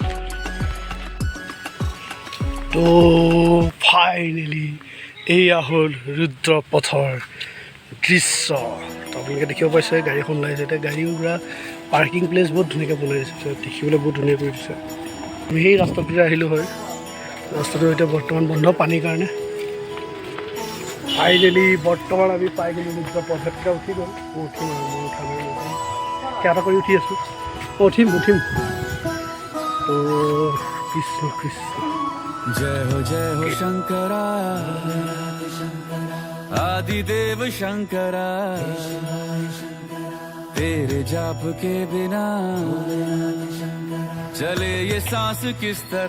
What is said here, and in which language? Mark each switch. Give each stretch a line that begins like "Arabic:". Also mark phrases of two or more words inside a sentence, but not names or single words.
Assamese: তো ফাইনেলি এয়া হ'ল ৰুদ্ৰপথৰ দৃশ্য তো আপোনালোকে দেখিব পাইছে গাড়ী এখন ওলাইছে এতিয়া গাড়ী পুৰা
English: parking place
Assamese: বহুত ধুনীয়াকৈ বনাই দিছে দেখিবলৈ বহুত ধুনীয়া কৰি দিছে আমি সেই ৰাস্তাটোতে আহিলোঁ হয় ৰাস্তাটো এতিয়া বৰ্তমান বন্ধ পানীৰ কাৰণে ফাইনেলি বৰ্তমান আমি পাই গ'লোঁ ৰুদ্ৰপথত উঠি গ'ল মই উঠিম আৰু মই উঠা নাই কেইটা কৰি উঠি আছোঁ উঠিম তো কৃষ্ণ
Hindi: जय हो शंकरा आदिदेव शंकरा तेरे जाप के बिना चले ये सांस किस तरह